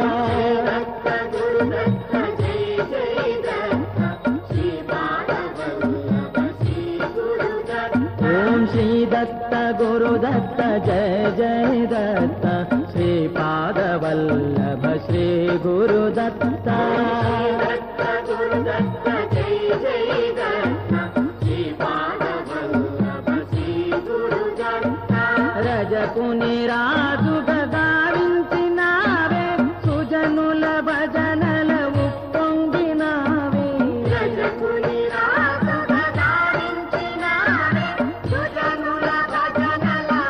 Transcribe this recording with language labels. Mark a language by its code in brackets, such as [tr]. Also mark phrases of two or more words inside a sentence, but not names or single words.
[sa] ओम श्री दत्त गुरुदत्त जय जय दत्त श्रीपादवल्लभ श्री गुरुदत्त [te] రజకుని రాజు గావించినావే సుజనుల భజనల ఉప్పొంగినావే రజకుని రాజు గావించినావే సుజనుల భజనల